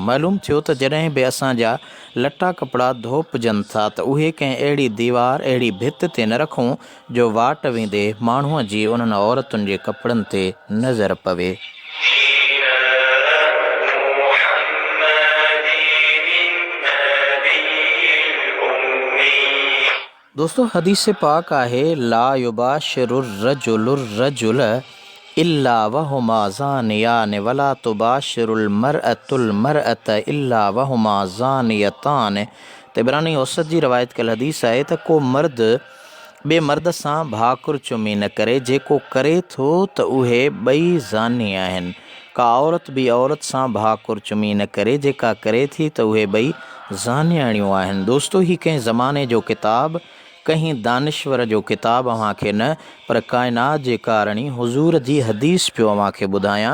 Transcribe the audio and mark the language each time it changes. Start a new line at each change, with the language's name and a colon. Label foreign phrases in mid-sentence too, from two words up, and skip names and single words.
Sindhi: मालूम थियो त जॾहिं बि असांजा लटा कपिड़ा धोपजनि था त उहे कंहिं अहिड़ी दीवार, अहिड़ी भित ते न रखूं जो वाट वेंदे माण्हूअ जी उन्हनि औरतुनि जे कपिड़नि ते नज़र पवे। दोस्तों, हदीस पाक आहे,
Arabic: لا يباشر الرجل الرجل إلا وهما زانيان ولا تباشر المرأة المرأة إلا وهما زانيتان.
Sindhi: तिबरानी औसत जी रवायत कल हदीस आहे त को मर्द ॿिए मर्द सां भाकुर चुमी न करे, जेको करे थो त उहे ॿई ज़ानी आहिनि। का औरत बि औरत सां भाकुर चुमी न करे, जेका करे थी त उहे ॿई ज़ानियाणियूं आहिनि। दोस्तो, ही कंहिं ज़माने जो किताब, कहीं दानिश्वर जो किताब अव्हांखे न, पर काइनात जे कारणी हुज़ूर जी हदीस पियो अव्हांखे ॿुधायां।